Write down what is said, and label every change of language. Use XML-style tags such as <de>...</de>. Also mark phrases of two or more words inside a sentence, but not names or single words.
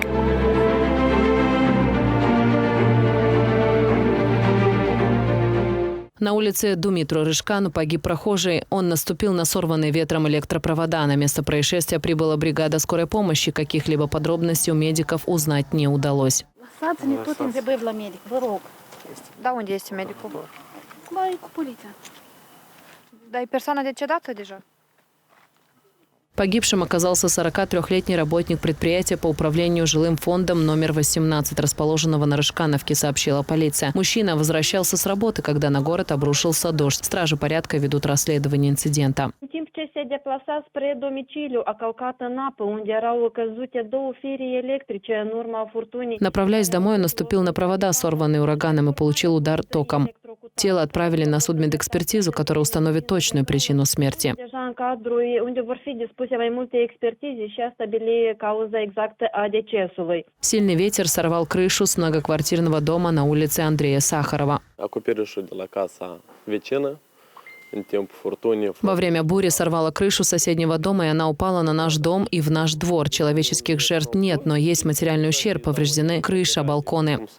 <ru>На улице Думитру Рыжкану погиб прохожий. Он наступил на сорванные ветром электропровода. На место происшествия прибыла бригада скорой помощи. Каких-либо подробностей у медиков узнать не удалось.</ru> <ro>Da unde este medicul? Da, e persoana decedată deja?</ro> <ru>Погибшим оказался 43-летний работник предприятия по управлению жилым фондом номер 18, расположенного на Рыжкановке, сообщила полиция. Мужчина возвращался с работы, когда на город обрушился дождь. Стражи порядка ведут расследование инцидента.</ru> <ro>În timp ce se deplasa spre domiciliu, a călcat în apă, unde erau căzute 2 fire electrice în urma furtunii.</ro> <ru>Направляясь домой, он наступил на провода, сорванные ураганом, и получил удар током. Тело отправили на судмедэкспертизу, которая установит точную причину смерти.</ru> <ro>Deja în cadrul unde vor fi dispuse mai multe expertize și a stabili cauza exactă a decesului.</ro> <ru>Сильный ветер сорвал крышу с многоквартирного дома на улице Андрея Сахарова. Во время бури сорвала крышу соседнего дома, и она упала на наш дом и в наш двор. Человеческих жертв нет, но есть материальный ущерб. Повреждены крыша, балконы.</ru>